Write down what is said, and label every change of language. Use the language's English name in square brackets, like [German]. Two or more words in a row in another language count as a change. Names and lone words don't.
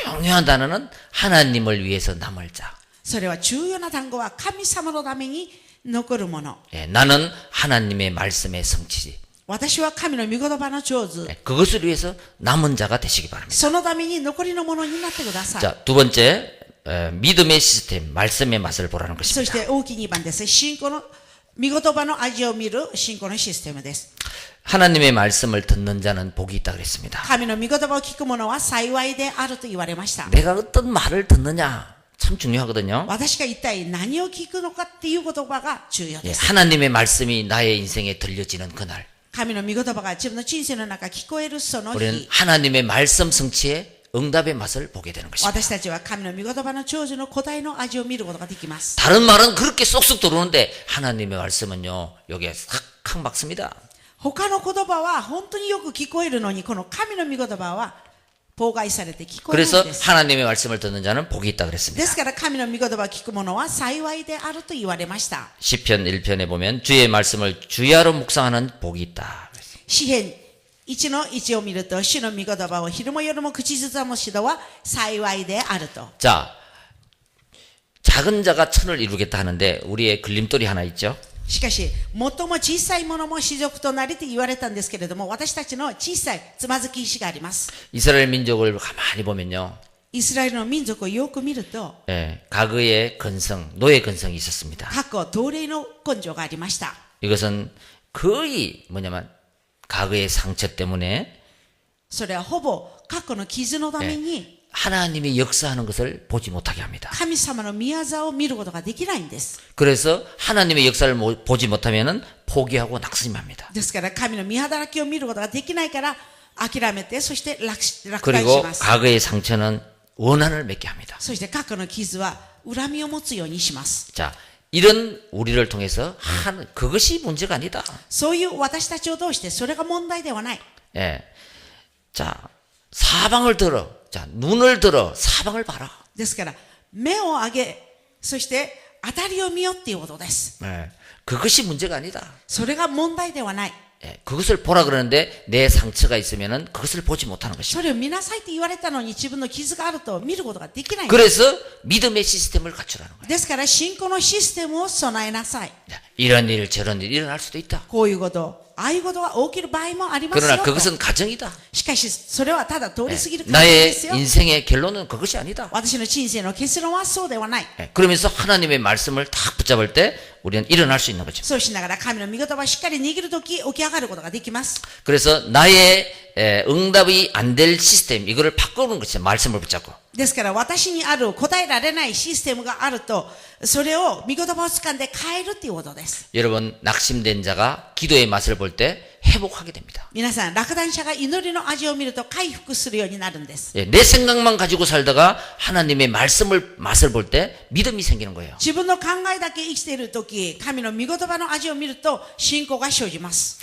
[Korean] 중요한 단어는 하나님을 위해서 남을 자. [Japanese] それは重要な単語は神様のために残るもの。 [Korean] 예, 나는 하나님의 말씀의 성취. [Japanese] 私は神の御言葉の成就。 [Korean] 예, 그것을 위해서 남은 자가 되시기 바랍니다. [Japanese] そのために残りのものになってください。 [Korean] 자, 두 번째 믿음의 시스템, 말씀의 맛을 보라는 [Japanese] そし [Korean] 것입니다. [Japanese] て大きい2番です。信仰の御言葉の味を見る信仰のシステムです。 [Korean] 하나님의 말씀을 듣는 자는 복이 있다 그랬습니다. [Japanese] 神の御言葉を聞く者は幸いであると言われました。 [Korean] 내가 어떤 말을 듣느냐 참 중요하거든요. [Japanese] 私が一体何を聞くのかっていう言葉が重要 [Korean] 예, [Japanese] です。 [Korean] 하나님의 말씀이 나의 인생에 들려지는 그날 [Japanese] 神の御言葉が自分の人生の中聞こえるその [Korean] 우리는 [Japanese] 日、 [Korean] 하나님의 말씀 성취의 응답의 맛을 보게 되는 것입니다. [Japanese] 私たちは神の御言葉の長寿の答えの味を見ることができます。 [Korean] 다른 말은 그렇게 쏙쏙 들어오는데 하나님의 말씀은요 여기에 싹 막습니다. [Japanese] 他の言葉は本当によく聞こえるのに、この神の御言葉は妨害されて聞こえない [Korean] 그래서 [Japanese] んです。 [Korean] 하나님의 말씀을 듣는 자는 복이 있다 [Japanese] で [Korean] 그랬습니다. [Japanese] すから神の御言葉を聞く者は幸いであると言われました。 [Korean] 시편 1편에 보면 주의 말씀을 주야로 묵상하는 복이 있다. [Japanese] 詩編1の1を見ると、主の御言葉を昼も夜も口ずさむ人は幸いであると。 [Korean] 자, 작은 자가 천을 이루겠다 하는데 우리의 걸림돌이 하나 있죠. [Japanese] しかし、最も小さいものも士族となりと言われたんですけれども、私たちの小さいつまずき石があります。 [Korean] 이스라엘 민족을 가만히 보면요. [Japanese] イスラエルの民族をよく見ると、 [Korean] 예, 과거의 근성, 노예 근성이 있었습니다. [Japanese] 過去奴隷の根性がありました。 [Korean] 이것은 거의 뭐냐면 과거의 상처 때문에 [Japanese] それはほぼ過去の傷のために [Korean] 하나님이 역사하는 것을 보지 못하게 합니다. [Japanese] 神様の御業を見ることができないんです。 [Korean] 그래서 하나님의 역사를 보지 못하면은 포기하고 낙심합니다. [Japanese] ですから神の御働きを見ることができないから諦めて、そして落胆 [Korean] 그리고 [Japanese] します。 [Korean] 과거의 상처는 원한을 맺게 합니다. [Japanese] そして過去の傷は恨みを持つようにします。 [Korean] 자, 이런 우리를 통해서 그것이 문제가 아니다. [Japanese] そういう私たちを通してそれが問題ではない。 [Korean] 예. 자, 사방을 들어. 자, 눈을 들어. 사방을 봐라. [Japanese] ですから目を上げ、そして当たりを見よっていうことです。 [Korean] 예. 그것이 문제가 아니다. [Japanese] それが問題ではない。 [Korean] 그것을 보라 그러는데 내 상처가 있으면은 그것을 보지 못하는 것입니다. [Japanese] それを見なさいって言われたのに自分の傷があると見ることができないんです。 [Korean] 그래서 믿음의 시스템을 갖추라는 거예요. [Japanese] ですから信仰のシステムを備えなさい。 [Korean] 이런 일 저런 일 일어날 수도 있다. [Japanese] こういうこと、ああいうことが起きる場合もありますよ [Korean] 그러나 [Japanese] と。 [Korean] 그것은 가정이다. [Japanese] しかしそれはただ通り過ぎる感じで [Korean] 나의 [Japanese] すよ。 [Korean] 인생의 결론은 그것이 아니다. [Japanese] 私の人生の結論はそうではない。 [Korean] 그러면서 하나님의 말씀을 딱 붙잡을 때 우리는 일어날 수 있는 거죠. [Japanese] そうしながら神の御言葉をしっかり握るとき起き上がることができます。 [Korean] 그래서 나의 응답이 안 될 시스템 이거를 바꾸는 것이죠. 말씀을 붙잡고. [Japanese] ですから私にある答えられないシステムがあると、それを御言葉を掴んで変えるっていうことです。 [Korean] 여러분 낙심된 자가 기도의 맛을 볼 때 회복하게 됩니다. [Japanese] 皆さん、落胆者が祈りの味を見ると回復するようになるんです。 [Korean] 내 생각만 가지고 살다가 하나님의 말씀을 맛을 볼 때 믿음이 생기는 거예요. [Japanese] 自分の考えだけ生きているとき、神の御言葉の味を見ると信仰が生じます。